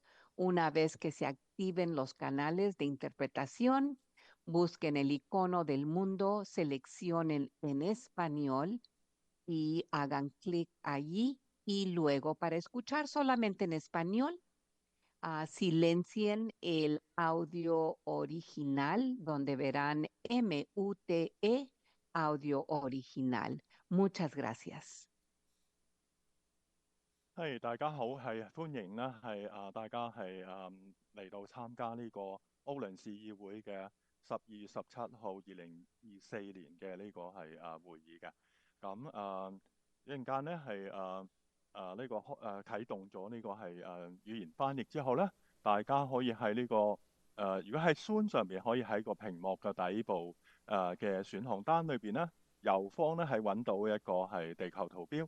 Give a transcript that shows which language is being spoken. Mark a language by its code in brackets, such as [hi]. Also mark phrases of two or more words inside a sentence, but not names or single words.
[es] Una vez que se activen los canales de interpretación, busquen el icono del mundo, seleccionen en español y hagan clic allí. Y luego, para escuchar solamente en español, silencien el audio original, donde verán MUTE, audio original. Muchas gracias. [yue] 大家好，歡迎啦，大家嚟到參加呢個歐倫市議會嘅12月17號2024年嘅呢個會議嘅。咁一陣間呢呢個啟動咗呢個語言翻譯之後呢，大家可以喺呢個如果喺 Zoom 上面可以喺個屏幕嘅底部嘅選項單裏邊呢，右方呢係揾到一個係地球圖標。